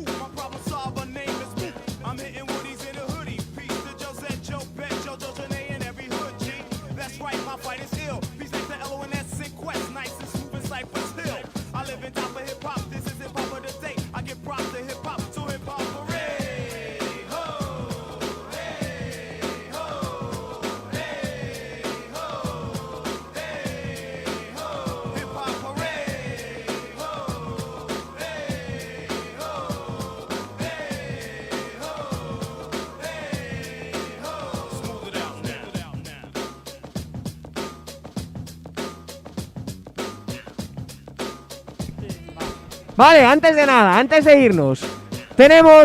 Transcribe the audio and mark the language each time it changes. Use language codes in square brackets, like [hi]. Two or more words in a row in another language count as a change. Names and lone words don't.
[en] My problem solver name is Moot. I'm hitting woodies in a hoodie. Peace to Josette, Joe Bet, Jojo Janae, and every hood G. That's right, my fight is ill. Peace to LONS and Quest, nice and smooth and Cypress Hill. I live in top of hip hop. This is hip hop of the day. I give props to hip hop, so hip hop parade. Hey ho, hey ho, hey ho, hey ho. Hip hop parade. Hey ho, hey ho, hey ho, hey ho. Smooth it out now. [es] Vale, antes de nada, antes de irnos, tenemos